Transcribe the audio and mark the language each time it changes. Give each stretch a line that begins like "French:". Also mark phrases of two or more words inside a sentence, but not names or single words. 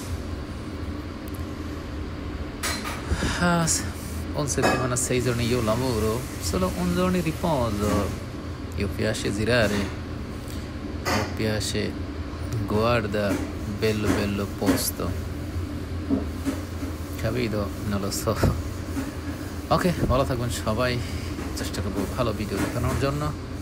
Italian: Un settimana 6 giorni io lavoro, solo un giorno di riposo. Io piace girare, mi piace, guarda, bello posto, capito? Non lo so.
Bangla: ওকে, ভালো থাকবেন সবাই, চেষ্টা করবো ভালো ভিডিও দেখানোর জন্য।